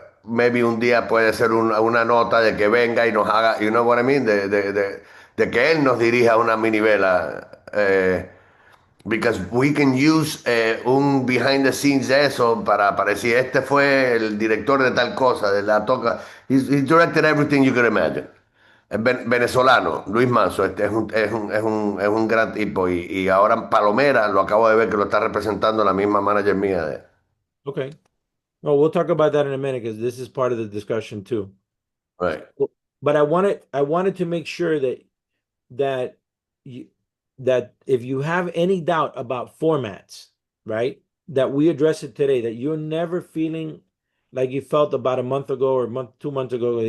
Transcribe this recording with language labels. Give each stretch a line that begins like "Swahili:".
Spanish: Maybe un día puede ser una nota de que venga y nos haga,
English: you know what I mean,
Spanish: de que él nos dirija una minivela.
English: Because we can use
Spanish: un
English: behind the scenes
Spanish: de eso para decir, este fue el director de tal cosa, de la toca.
English: He directed everything you could imagine.
Spanish: Es venezolano, Luis Manso, este es un gran tipo. Y ahora en Palomera lo acabo de ver que lo está representando la misma manager mía.
English: Okay. Well, we'll talk about that in a minute because this is part of the discussion too. Right. But I wanted to make sure that you that if you have any doubt about formats, right, that we address it today, that you're never feeling like you felt about a month ago or 2 months ago.